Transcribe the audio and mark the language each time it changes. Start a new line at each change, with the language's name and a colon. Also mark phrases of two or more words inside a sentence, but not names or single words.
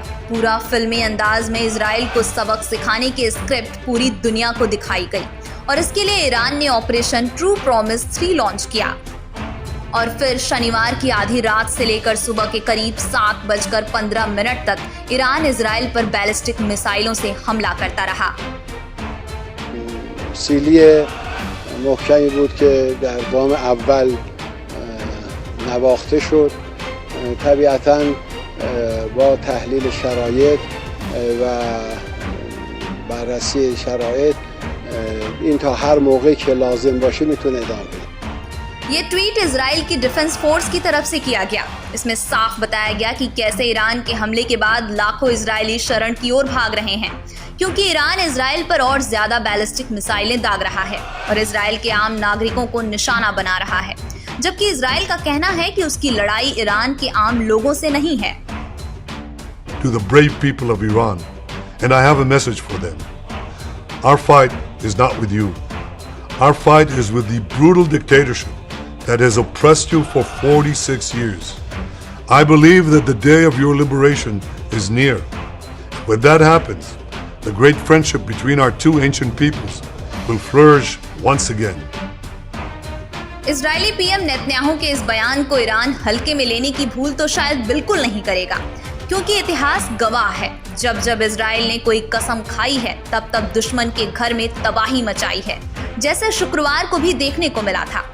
Hindi: पूरा फिल्मी अंदाज में इजराइल को सबक सिखाने की स्क्रिप्ट पूरी दुनिया को दिखाई गई और इसके लिए ईरान ने ऑपरेशन ट्रू प्रॉमिस 3 लॉन्च किया और फिर शनिवार की आधी रात से लेकर सुबह के करीब 7:15 तक ईरान इजराइल पर बैलिस्टिक मिसाइलों से हमला करता रहा।
Persian: سیلی محکمی بود که در گام اول نواخته شد. طبیعتاً با تحلیل شرایط و بررسی شرایط این تا هر موقعی که لازم باشه میتونه ادامه بده.
Hindi: ये ट्वीट इजराइल की डिफेंस फोर्स की तरफ से किया गया। इसमें साफ बताया गया कि कैसे ईरान के हमले के बाद लाखों इजरायली शरण की ओर भाग रहे हैं, क्योंकि ईरान इजराइल पर और ज्यादा बैलिस्टिक मिसाइलें दाग रहा है और इजराइल के आम नागरिकों को निशाना बना रहा है। जबकि इजराइल का कहना है कि उसकी लड़ाई ईरान के आम लोगों से नहीं है।
English: To the brave people of Iran, and I have a message for them. Our fight is not with you. Our fight is with the brutal dictatorship that has oppressed you for 46 years. I believe that the day of your liberation is near. When that happens, the great friendship between our two ancient peoples will flourish once again.
Hindi: इजरायली पीएम नेतन्याहू के इस बयान को ईरान हल्के में लेने की भूल तो शायद बिल्कुल नहीं करेगा, क्योंकि इतिहास गवाह है, जब जब इजराइल ने कोई कसम खाई है तब तब दुश्मन के घर में तबाही मचाई है, जैसे शुक्रवार को भी देखने को मिला था।